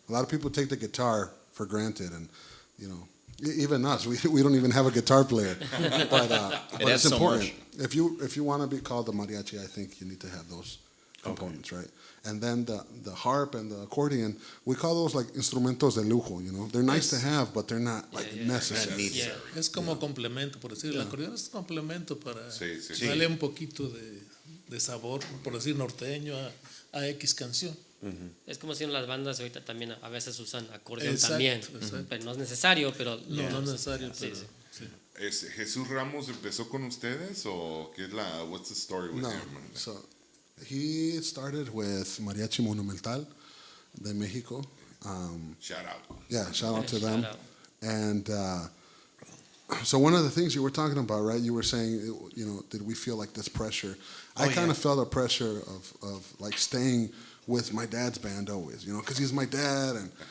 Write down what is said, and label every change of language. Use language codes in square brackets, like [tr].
[en] A lot of people take the guitar for granted, and you know, even us, we don't even have a guitar player. But it's important. If you want to be called the mariachi, I think you need to have those components, right? And then the harp and the accordion, we call those like [es] instrumentos de lujo, [en] you know. They're nice to have, but they're not like necessary. [es] Es como complemento, por decir, el acordeón es complemento para darle un poquito de sabor, por decir, norteño a X canción. Es como si en las bandas ahorita también a veces usan acordeón también. Pero no es necesario, pero... No es necesario, pero... ¿Es Jesús Ramos empezó con ustedes o qué es [en] what's the story with him? So he started with Mariachi Monumental de Mexico. Shout out. Yeah, shout out to them. Shout out. And so one of the things you were talking about, right? You were saying, you know, did we feel like this pressure? I kind of felt a pressure of like staying with my dad's band always, you know, because he's my dad.